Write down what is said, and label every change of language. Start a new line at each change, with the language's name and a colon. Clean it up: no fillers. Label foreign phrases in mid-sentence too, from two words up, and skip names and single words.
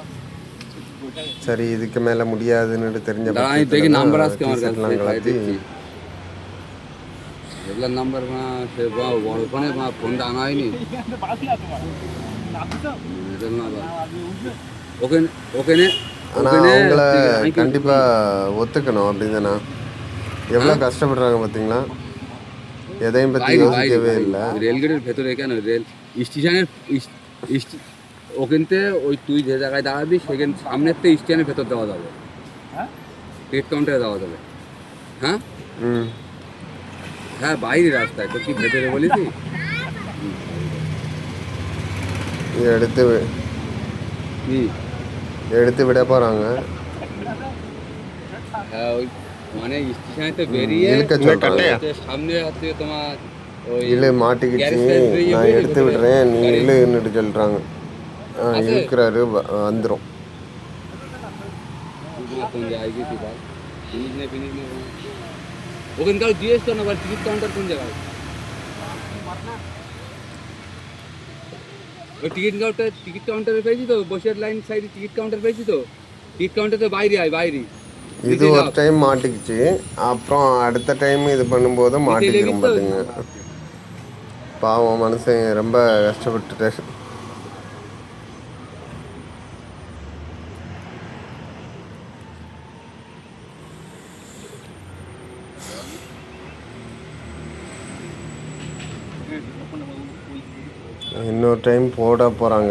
Tamil: சரி இதுக்கு மேல முடியாதுன்னு தெரிஞ்ச சட்டெல்லாம் கலத்தி ஆனால் அவங்கள கண்டிப்பாக ஒத்துக்கணும். அப்படிதானே, எவ்வளோ கஷ்டப்படுறாங்க பார்த்தீங்களா. எதையும் பற்றி யோசிக்கவே இல்லை.
Bangla: রেলগেটের ভেতরে কেন রেল স্টেশনের ওখানতে ওই তুই যে জায়গায় দাঁড়াবি সেখানে সামনের তো স্টেশনের ভেতর দেওয়া যাবে,
English: ticket counter-e
Bangla: দেওয়া যাবে। হ্যাঁ হ্যাঁ বাইরে রাস্তায় তো কি ভেতরে বলেছি
Tamil: எடுத்து விட போறாங்க.
Bangla: মানে স্টেশনে তো বেরিয়ে সামনে আছে তোমার
Tamil: இல்லை மாட்டிக்கிச்சு, நான் எடுத்து விடுறேன் நீ இல்லைன்னுட்டு சொல்கிறாங்க. இருக்கிறாரு, வந்துடும்.
Bangla: ওখানকার জিজ্ঞেস করো না
English: ticket counter
Bangla: কোন জায়গায়। ওই
English: ticket counter-e
Bangla: পেয়েছি তো, বসিয়ার
English: line side-e ticket counter
Bangla: পেয়েছি তো,
English: ticket counter
Bangla: তো বাইরে আয় বাইরে।
Tamil: இது ஒரு டைம் மாட்டிக்கிச்சு, அப்புறம் அடுத்த டைம் இது பண்ணும்போது மாட்டிக்கிறோம் பார்த்துங்க. பாவம் மனுஷன் ரொம்ப கஷ்டப்பட்டுட்டார். இன்னொரு டைம் போட போகிறாங்க.